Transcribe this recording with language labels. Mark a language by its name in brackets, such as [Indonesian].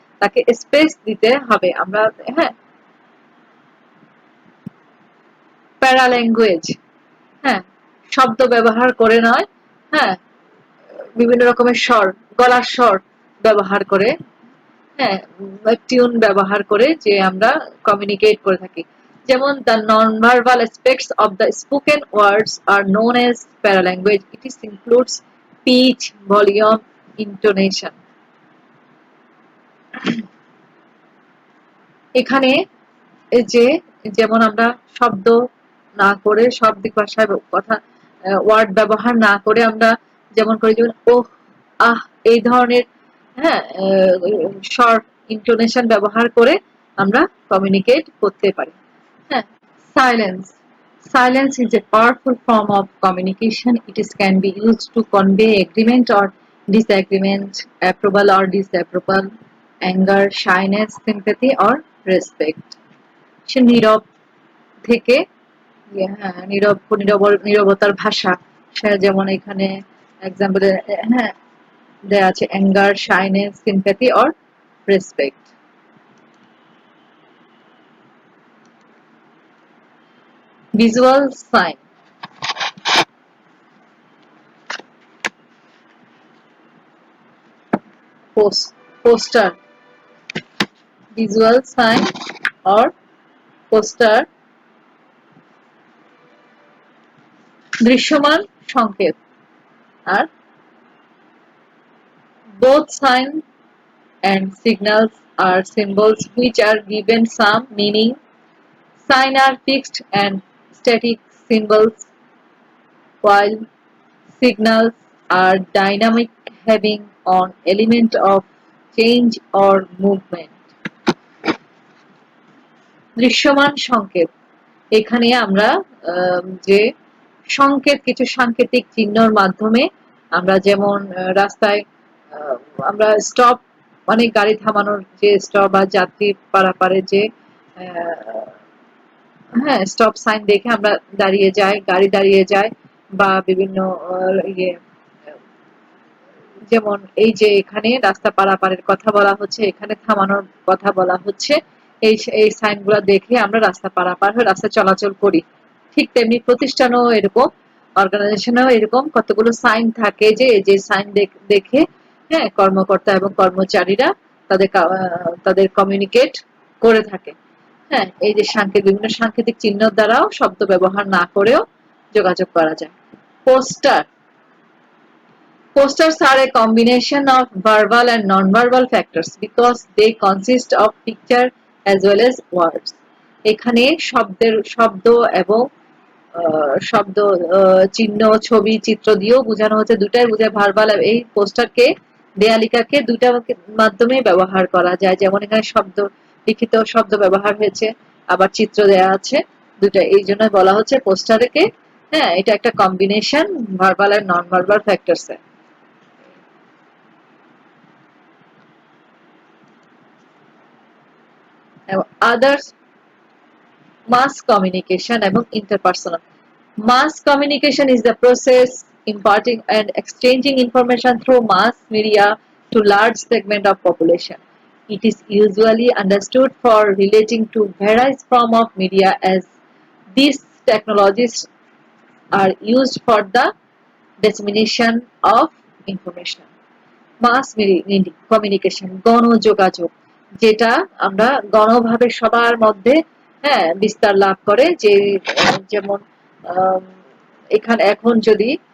[Bangla] তাকে স্পেস দিতে হবে আমরা। হ্যাঁ, প্যারাল্যাঙ্গুয়েজ, হ্যাঁ, শব্দ ব্যবহার করে নয়, হ্যাঁ, বিভিন্ন রকমের স্বর, গলার স্বর ব্যবহার করে, হ্যাঁ, টিউন ব্যবহার করে যে আমরা কমিউনিকেট করে থাকি। [English] যেমন the non-verbal aspects of the spoken words are known as paralanguage. It includes pitch, volume, intonation. [Bangla] এখানে যে যেমন আমরা শব্দ না করে, শব্দিক ভাষায় কথা ওয়ার্ড ব্যবহার না করে আমরা যেমন করি, যেমন ওহ, আহ, এই ধরনের, হ্যাঁ, শর্ট ইন্টোনেশন ব্যবহার করে আমরা কমিউনিকেট করতে পারি। [English] হ্যাঁ, silence, silence is a powerful form of communication. Can be used to convey agreement or disagreement, approval or disapproval, anger, shyness, sympathy or respect. [Bangla] সে নীরব থেকে, হ্যাঁ, নীরবতার ভাষা। সে যেমন এখানে এক্সাম্পল হ্যাঁ দেয়া আছে anger, shyness, sympathy or respect. Visual sign, poster, visual sign or poster দৃশ্যমান সংকেত। [English] আর both signs and signals are symbols which are given some meaning. Signs are fixed and static symbols, while signals are dynamic, having an element of change or movement. [Bangla] দৃশ্যমান সংকেত, এখানে আমরা যে সংকেত, কিছু সাংকেতিক চিহ্নর মাধ্যমে আমরা যেমন রাস্তায় আমরা স্টপ, অনেক গাড়ি থামানোর যে স্টপ বা যাত্রী পারাপারের যে হ্যাঁ স্টপ সাইন দেখে আমরা দাঁড়িয়ে যাই, গাড়ি দাঁড়িয়ে যায়, বা বিভিন্ন ইয়ে যেমন এই যে এখানে রাস্তা পারাপারের কথা বলা হচ্ছে, এখানে থামানোর কথা বলা হচ্ছে, এই এই সাইনগুলো দেখে আমরা রাস্তা পারাপার হয়ে রাস্তা চলাচল করি। ঠিক তেমনি প্রতিষ্ঠানও এরকম, অর্গানাইজেশনেও এরকম কতগুলো সাইন থাকে যে যে সাইন দেখে হ্যাঁ কর্মকর্তা এবং কর্মচারীরা তাদের কমিউনিকেট করে থাকে। হ্যাঁ এই যে বিভিন্ন সাংকেতিক চিহ্ন দ্বারাও শব্দ ব্যবহার না করেও যোগাযোগ করা যায়। [English] Poster, posters are a combination of verbal and non-verbal factors because they consist of picture as well as words. [Bangla] এখানে শব্দ এবং শব্দ, চিহ্ন, ছবি, চিত্র দিয়েও বোঝানো হচ্ছে, দুটাই বোঝায়। ভার্বাল, এই পোস্টারকে, দেয়ালিকাকে দুইটা মাধ্যমে ব্যবহার করা যায়, যেমন এখানে শব্দ, লিখিত শব্দ ব্যবহার হয়েছে, আবার চিত্র দেয়া আছে, দুটা, এই জন্য বলা হচ্ছে পোস্টারকে হ্যাঁ এটা একটা কম্বিনেশন ভার্বাল আর নন ভার্বাল ফ্যাক্টরস এর। আদার্স, মাস কমিউনিকেশন এবং interpersonal. [English] Mass communication is the process imparting and exchanging information through mass media to large segment of population. It is usually understood for relating to various form of media as these technologies are used for the dissemination of information. [Bangla] Mass communication, গণযোগাযোগ, যেটা আমরা গণভাবে সবার মধ্যে হ্যাঁ বিস্তার লাভ করে, যে যেমন এখানে এখন যদি